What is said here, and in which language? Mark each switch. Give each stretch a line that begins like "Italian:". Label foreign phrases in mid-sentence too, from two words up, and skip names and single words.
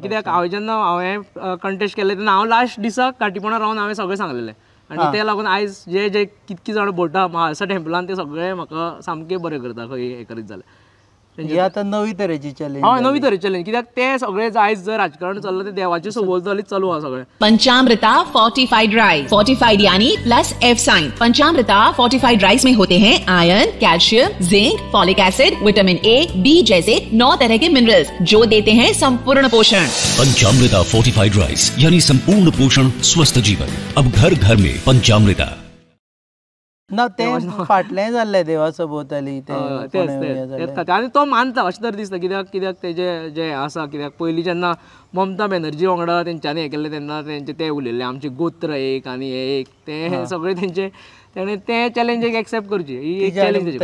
Konkani: कित्याक हांवें कंटेस्ट केलें तेन्ना हांव लास्ट दिसाक घाटीपणां रावन हांवें सगळें सांगलेलें आनी ते लागून आयज जे कितकी जाण बोटा महाळसा टेंपलान ते सगळे म्हाका सामके बरें करता खंय हें करीत जाल्यार. ही आतां नवी तरेची चॅलेंज. हय नवी तरेची चॅलेंज, कित्याक ते सगळे आयज जर राजकारण चल्लां ते देवाची सभोवतालीच चालू आहा सगळें.
English: Panchamrita fortified rice, fortified यानी plus F sign.
Hindi: पंचामृता
English: fortified rice
Hindi: में होते हैं आयरन, कैल्शियम, जिंक,
English: folic acid,
Hindi: विटामिन A, B जैसे 9 तरह के मिनरल्स जो देते हैं संपूर्ण पोषण. पंचामृता
English: fortified rice
Hindi: यानी संपूर्ण पोषण स्वस्थ जीवन, अब घर घर में पंचामृता.
Konkani: ना ते फाटलें जाल्लें देवा सभोवताली तेच आनी तो मानता अशें तर दिसता कित्याक तेजे जे आसा कित्याक पयलीं जेन्ना ममता बॅनर्जी वांगडा तेंच्यांनी हें केल्लें तेन्ना ते उलयल्ले आमचे गोत्र एक आनी हे एक ते सगळे तेंचे तेणें ते चॅलेंजीक एक्सेप्ट करची ही एक चॅलेंज